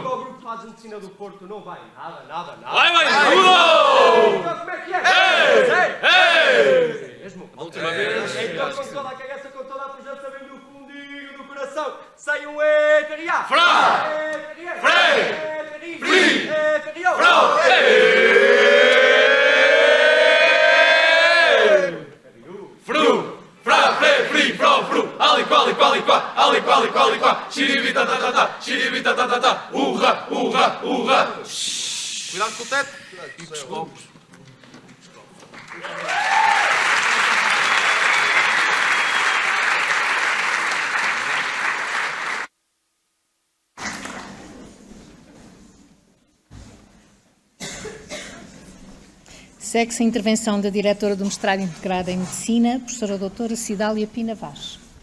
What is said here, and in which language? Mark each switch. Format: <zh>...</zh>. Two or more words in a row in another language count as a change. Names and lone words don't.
<pt>O grupo de fados de medicina do Porto, não vai nada. Vai tudo! Então como é que é? Ei! Mesmo? Última vez. Então com toda a cagaça, com toda a pujança, vem do fundinho do coração. Sai um eteriá. Frá! Frei! Fri! Eterió! Frá! Fru! Frá! Fri! Fró! Fru! Ali qual, xiribi ta ta, urra! Cuidado com o teto e com os copos. Segue-se a intervenção da diretora do mestrado integrado em Medicina, professora doutora Cidália Pina Vaz.</pt>